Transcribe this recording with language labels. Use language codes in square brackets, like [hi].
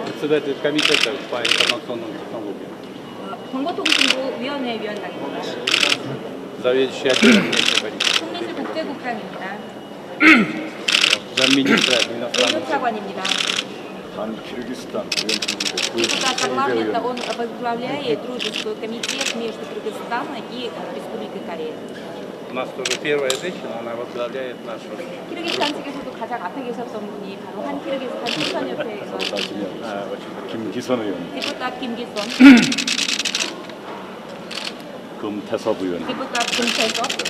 [ru] председатель комитета по информационным технологиям, [ko] 정보통신부 위원회 위원장입니다. [ru] заведующий отделом внешней политики, [ko] 총리실 국제국장입니다. [ru] замминистра иностранных дел, [ko] 외교차관입니다. [ru] Депутат парламента, он возглавляет дружеский комитет между Кыргызстаном и Республикой Корея. У нас тоже первая женщина, она возглавляет нашу. [ko] 키르기스탄 측에서도 가장 앞에 계셨던 분이 바로 한 키르기스탄 청소년협회에서 김기선 의원, [ru] депутат 김기선, [ko] 금태섭 의원, [ru] депутат 김태섭,